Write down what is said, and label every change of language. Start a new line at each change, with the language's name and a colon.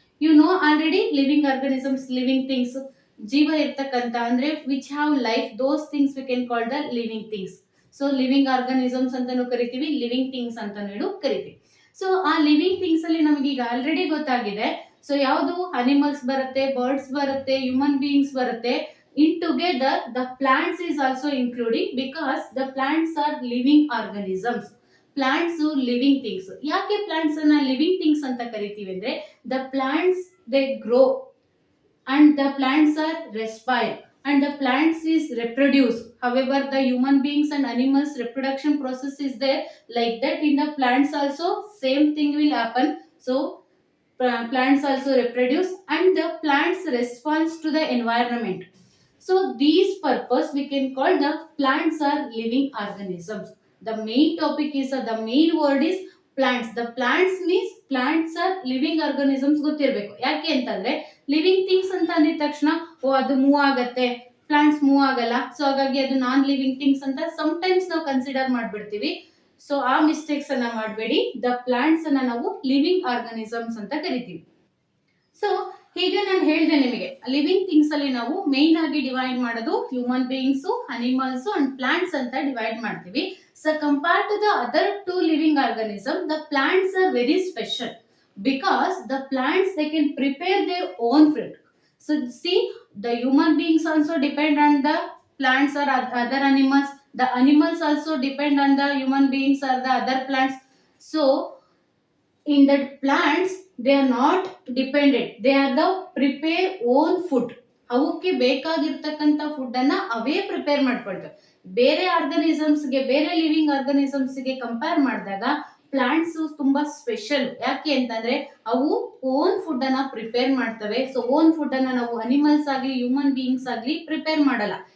English: you know already living organisms, living things,
Kannada: ಜೀವ ಇರ್ತಕ್ಕಂತ ಅಂದ್ರೆ
English: Which have life, those things we can call the living things. So living organisms ಅಂತಾನು ಕರಿತೀವಿ, living things ಅಂತಾನು ಕರಿತೀವಿ.
Kannada: So ಆ ಲಿವಿಂಗ್ ಥಿಂಗ್ಸ್ ಅಲ್ಲಿ ನಮಗೆ ಈಗ ಆಲ್ರೆಡಿ ಗೊತ್ತಾಗಿದೆ. ಸೊ ಯಾವುದು ಅನಿಮಲ್ಸ್ ಬರುತ್ತೆ, ಬರ್ಡ್ಸ್ ಬರುತ್ತೆ, ಹ್ಯೂಮನ್ ಬೀಯಿಂಗ್ಸ್ ಬರುತ್ತೆ.
English: In together the plants is also including because the plants are living organisms. Plants living things.
Kannada: ಯಾಕೆ plants ಅನ್ನ living things ಅಂತ ಕರಿತೀವಿ ಅಂದ್ರೆ
English: the plants they grow and the plants are respire and the plants is reproduce. However, the human beings and animals reproduction process is there. Like that in the plants also same thing will happen. So plants also reproduce and the plants response to the environment. So these purpose we can call the plants are living organisms. The main topic is the main word is plants. The plants means plants are living organisms
Kannada: ಗೊತ್ತಿರಬೇಕು. ಯಾಕೆ ಅಂತಂದ್ರೆ living things ಅಂತ ಅಂದಿದ ತಕ್ಷಣ ಅದು move ಆಗತ್ತೆ, plants move ಆಗಲ್ಲ, so ಹಾಗಾಗಿ ಅದು ನಾನ್ ಲಿವಿಂಗ್ ಥಿಂಗ್ಸ್ ಅಂತ ಸಮ್ಟೈಮ್ಸ್ ನಾವು ಕನ್ಸಿಡರ್ ಮಾಡ್ಬಿಡ್ತೀವಿ. ಸೊ ಆ ಮಿಸ್ಟೇಕ್ಸ್ ಅನ್ನ ಮಾಡಬೇಡಿ. ದ ಪ್ಲಾಂಟ್ಸ್ ಅನ್ನ ನಾವು ಲಿವಿಂಗ್ ಆರ್ಗನಿಸಮ್ಸ್ ಅಂತ ಕರಿತೀವಿ. ಸೊ ಹೀಗೆ ನಾನು ಹೇಳಿದೆ ನಿಮಗೆ ಲಿವಿಂಗ್ ಥಿಂಗ್ಸ್ ಅಲ್ಲಿ ನಾವು ಮೇನ್ ಆಗಿ ಡಿವೈಡ್ ಮಾಡೋದು human beings, animals and plants ಅಂತ ಡಿವೈಡ್ ಮಾಡ್ತೀವಿ. So compare to the other to living organism the plants are very special
English: because the plants they can prepare their own food. So see, the human beings also depend on the plants or other animals. The animals also depend on the human beings or the other plants. So in the plants they are not dependent, they are the prepare own food.
Kannada: ಅವಕ್ಕೆ ಬೇಕಾಗಿರ್ತಕ್ಕಂಥ food ಅನ್ನ ಅವೇ prepare ಮಾಡ್ಕೊಳ್ತವೆ. ಬೇರೆ organisms ಗೆ, ಬೇರೆ living organisms ಗೆ compare ಮಾಡಿದಾಗ plants ತುಂಬಾ special. ಯಾಕೆ ಅಂತಂದ್ರೆ ಅವು ಓನ್ ಫುಡ್ ಅನ್ನ ಪ್ರಿಪೇರ್ ಮಾಡ್ತವೆ. ಸೊ ಓನ್ ಫುಡ್ ಅನ್ನ ನಾವು ಅನಿಮಲ್ಸ್ ಆಗ್ಲಿ ಹ್ಯೂಮನ್ ಬೀಯಿಂಗ್ಸ್ ಆಗ್ಲಿ ಪ್ರಿಪೇರ್ ಮಾಡಲ್ಲ.